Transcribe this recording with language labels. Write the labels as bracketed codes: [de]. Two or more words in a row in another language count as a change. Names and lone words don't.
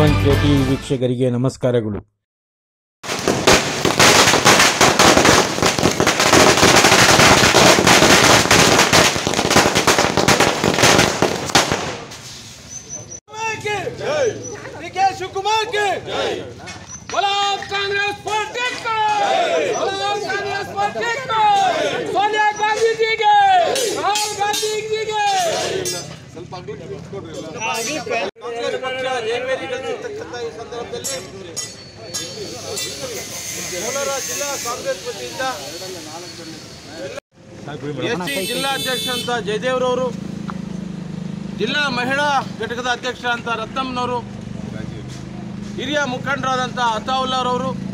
[kn] ಟಿವಿ ವೀಕ್ಷಕರಿಗೆ ನಮಸ್ಕಾರಗಳು. [hi] शिवकुमार के बोलो कांग्रेस पार्टी को, बोलो कांग्रेस पार्टी को, सोनिया गांधी जी के, राहुल गांधी जी के कांग्रेस पक्ष [kn] ಜಯಬೇರಿಗಳಿರ್ತಕ್ಕಂಥ ಈ ಸಂದರ್ಭದಲ್ಲಿ ಕೋಲಾರ ಜಿಲ್ಲಾ ಕಾಂಗ್ರೆಸ್ ವತಿಯಿಂದ ಎಸ್ಟಿ ಜಿಲ್ಲಾಧ್ಯಕ್ಷ ಅಂತ ಜಯದೇವ್ರವರು, ಜಿಲ್ಲಾ ಮಹಿಳಾ ಘಟಕದ ಅಧ್ಯಕ್ಷ ಅಂತ ರತ್ನಮ್ಮನವರು, ಹಿರಿಯ ಮುಖಂಡರಾದಂಥ ಅತಾವುಲ್ಲಾರವರು,